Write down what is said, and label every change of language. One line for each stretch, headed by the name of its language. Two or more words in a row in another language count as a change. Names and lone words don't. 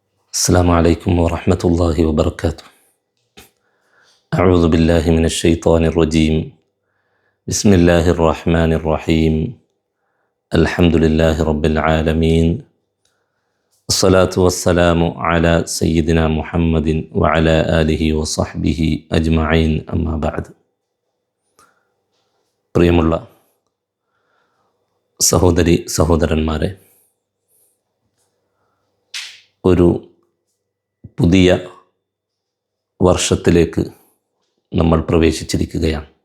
Arabic: السلام عليكم ورحمة الله وبركاته. أعوذ بالله من الشيطان الرجيم. بسم الله الرحمن الرحيم. الحمد لله رب العالمين. الصلاة والسلام على سيدنا محمد وعلى آله وصحبه أجمعين. أما بعد.
Malayalam: പ്രിയമുള്ള സഹോദരി സഹോദരന്മാരെ, ഒരു പുതിയ വർഷത്തിലേക്ക് നമ്മൾ പ്രവേശിച്ചിരിക്കുകയാണ്.